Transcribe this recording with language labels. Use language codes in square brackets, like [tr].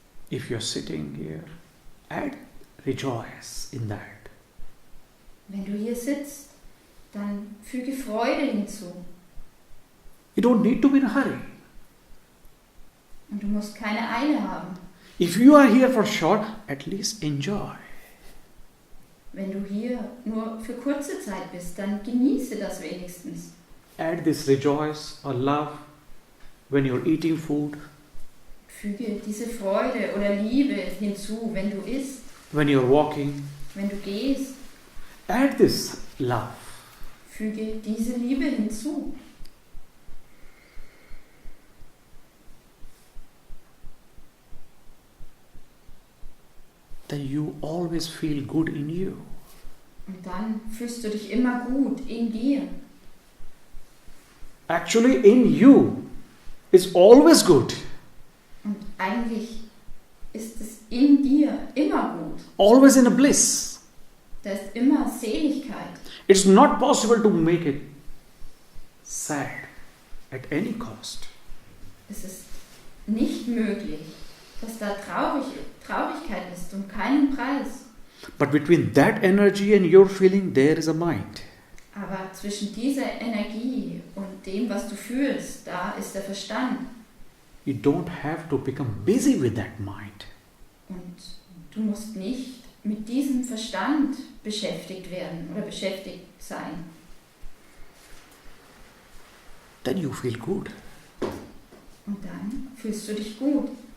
[en] If you're sitting here, add rejoice in that. [de] Wenn du hier sitzt, dann füge Freude hinzu. [en] You don't need to be in a hurry. [de] Und du musst keine Eile haben. [en] If you are here for short, at least enjoy. [de] Wenn du hier nur für kurze Zeit bist, dann genieße das wenigstens. [en] Add this rejoice or love when you're eating food, [de] Füge diese Freude oder Liebe hinzu, wenn du isst, [en] when you're walking. [de] wenn du gehst. [en] Add this love. [de] Füge diese Liebe hinzu. [en] Then you always feel good in you. [de] Und dann fühlst du dich immer gut in dir. [en] Actually, in you is always good. [de] Und eigentlich ist es in dir immer gut. [en] Always in a bliss. [de] Da ist immer Seligkeit. [en] It's not possible to make it sad at any cost. [de] Es ist nicht möglich, dass da Traurigkeit ist um keinen Preis. [en] But between that energy and your feeling, there is a mind. [de] Aber zwischen dieser Energie und dem, was du fühlst, da ist der Verstand. [en] You don't have to become busy with that mind. [de] Und du musst nicht mit diesem Verstand beschäftigt werden oder beschäftigt sein. [en] Then you feel good. [de] Und dann fühlst du dich gut.